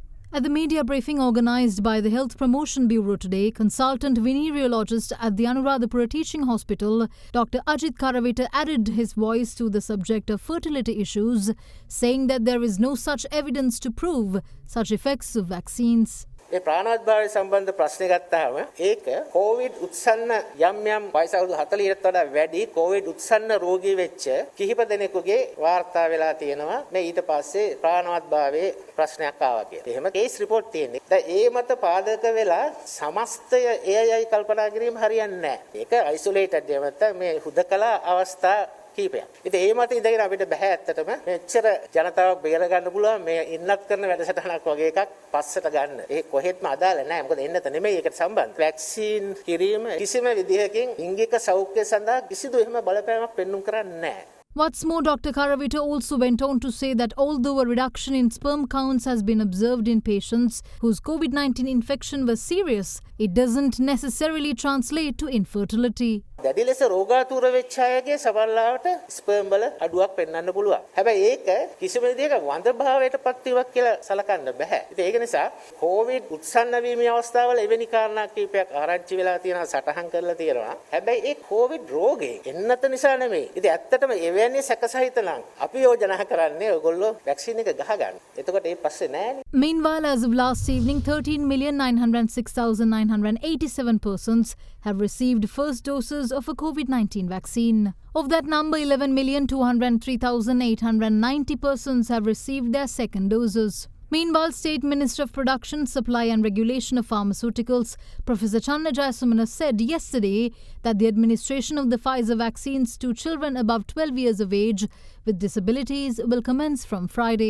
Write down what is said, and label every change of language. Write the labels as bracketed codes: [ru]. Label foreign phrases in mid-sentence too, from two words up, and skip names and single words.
[en] At the media briefing organised by the Health Promotion Bureau today, consultant venereologist at the Anuradhapura Teaching Hospital, Dr. Ajit Karavita added his voice to the subject of fertility issues, saying that there is no such evidence to prove such effects of vaccines. [si] මේ ප්‍රාණඝාතය සම්බන්ධ ප්‍රශ්නේ ගත්තාම ඒක කොවිඩ් උත්සන්න යම් යම් වයස අවුරුදු 40ට වඩා වැඩි කොවිඩ් උත්සන්න රෝගී වෙච්ච කිහිප දෙනෙකුගේ වාර්තා වෙලා තියෙනවා මේ ඊට පස්සේ ප්‍රාණඝාතභාවයේ ප්‍රශ්නයක් ආවා කියලා. එහෙම [en] case report [si] තියෙන්නේ. දැන් ඒ මත පාදක වෙලා සමස්තය එයයි කල්පනා කිරීම හරියන්නේ නැහැ. ඒක අයිසොලේටඩ් එහෙම නැත්නම් මේ හුදකලා අවස්ථා කීපයක්. ඉතින් ඒ මත ඉඳගෙන අපිට බෑ ඇත්තටම මෙච්චර ජනතාවක් බේර ගන්න පුළුවන් මේ ඉන්නත් කරන වැඩසටහනක් වගේ එකක් පස්සට ගන්න. ඒ කොහෙත්ම අදාළ නැහැ. මොකද එන්නත නෙමෙයි ඒකට සම්බන්ධ. වැක්සින් කිරීම කිසිම විදිහකින් ලිංගික සෞඛ්‍ය සඳහා කිසිදු එහෙම බලපෑමක් පෙන්වුම් කරන්නේ නැහැ. [en] What's more, Dr. Karavita also went on to say that although a reduction in sperm counts has been observed in patients whose COVID-19 infection was serious, it doesn't necessarily translate to infertility. [si] දැඩි ලෙස රෝගාතුර වෙච්ච අයගේ සමහරවිට ස්පර්ම් වල අඩුවක් පෙන්වන්න පුළුවන්. හැබැයි ඒක කිසිම විදිහක වඳභාවයටපත් වීමක් කියලා සලකන්න බෑ. ඉතින් ඒක නිසා කොවිඩ් උත්සන්න වීමේ අවස්ථාවල එවැනි කාරණා කීපයක් ආරංචි වෙලා තියෙනවා සටහන් කරලා තියෙනවා. හැබැයි ඒ කොවිඩ් රෝගේ එන්නත නිසා නෙමෙයි. ඉතින් ඇත්තටම එවැනි සැකසහිත නම් අපි යෝජනා කරන්නේ ඔයගොල්ලෝ වැක්සින් එක ගහගන්න. එතකොට ඒ පස්සේ නෑනේ. [en] Meanwhile, as of last evening, 13,906,987 persons have received first doses of a COVID-19 vaccine. Of that number, 11,203,890 persons have received their second doses. Meanwhile, State Minister of Production, Supply and Regulation of Pharmaceuticals, Professor Channa Jayasamana, said yesterday that the administration of the Pfizer vaccines to children above 12 years of age with disabilities will commence from Friday.